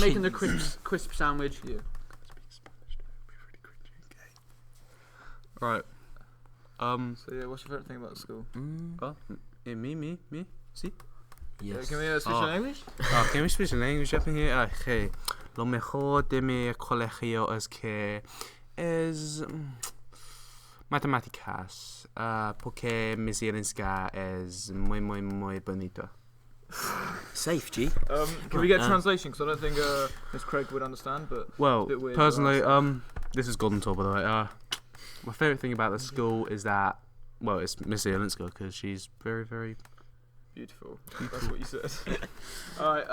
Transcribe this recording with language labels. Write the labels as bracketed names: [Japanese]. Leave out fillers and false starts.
[English] making the crisp sandwich. Yeah. Right. So yeah, what's your favourite thing about the school? Me. See? Yeah, Yes. can we switch to English? Can we speak in English up in here? Okay. [Spanish] Lo mejor de mi colegio es que es matemáticas. Porque mi ciencia es muy bonito. [English] Safe, G. Can we get translation? Because I don't think Miss Craig would understand. But Well, it's a bit weird personally, for us. this is GODonTOUR, by the way. My favourite thing about the school is that, well, it's Miss Ielinska, because she's very, very... Beautiful. That's what you said. Alright.